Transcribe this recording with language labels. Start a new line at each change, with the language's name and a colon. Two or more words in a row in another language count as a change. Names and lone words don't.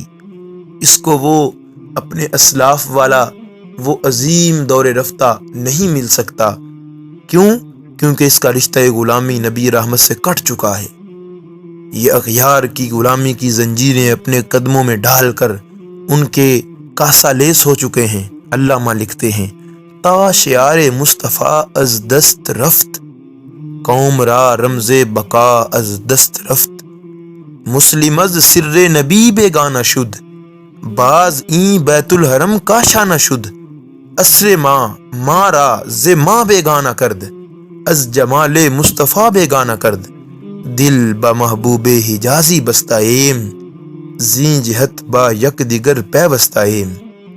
Urdu: اس کو وہ اپنے اسلاف والا وہ عظیم دور رفتہ نہیں مل سکتا۔ کیوں؟ کیونکہ اس کا رشتہ غلامی نبی رحمت سے کٹ چکا ہے۔ یہ اغیار کی غلامی کی زنجیریں اپنے قدموں میں ڈال کر ان کے کاسا لیس ہو چکے ہیں۔ علامہ لکھتے ہیں
Persian: تا شعار مصطفیٰ از دست رفت، قوم را رمز بقا از دست رفت، مسلم از سر نبی بیگانہ شد، باز این بیت الحرم کاشا نشد، اسر ما را ز ما بیگانہ کرد، از جمال مصطفیٰ بیگانہ کرد، دل با محبوب حجازی بستہ ایم، زین جہت با یک دیگر پیوستہ ایم۔